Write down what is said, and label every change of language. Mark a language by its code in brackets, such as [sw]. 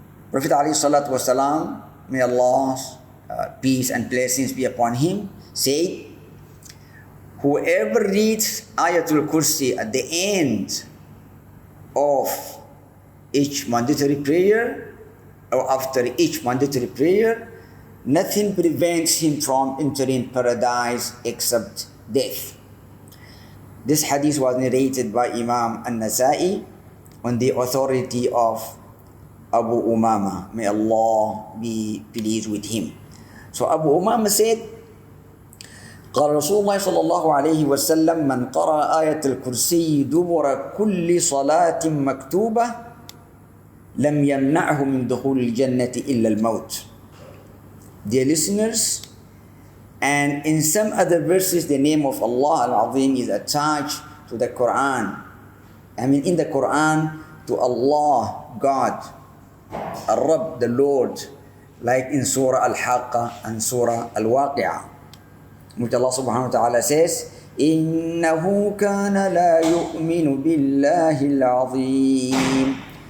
[en] Prophet ﷺ, may Allah's peace and blessings be upon him, said, whoever reads Ayatul Kursi at the end of each mandatory prayer or after each mandatory prayer, nothing prevents him from entering paradise except death. This hadith was narrated by Imam An-Nasa'i on the authority of Abu Umama. May Allah be pleased with him. So Abu Umama said, [ar] قال رسول الله صلى الله عليه وسلم من قرأ آية الكرسي دبر كل صلاة مكتوبة لم يمنعه من دخول الجنة إلا الموت. [en] Dear listeners, and in some other verses the name of Allah Al-Azim is attached to the Quran. In the Quran to Allah, God, Ar-Rabb, the Lord, like in Surah Al-Haqqah and Surah Al-Waqi'ah, which Allah subhanahu wa ta'ala says, [ar] إِنَّهُ كَانَ لَا يُؤْمِنُ بِاللَّهِ الْعَظِيمِ.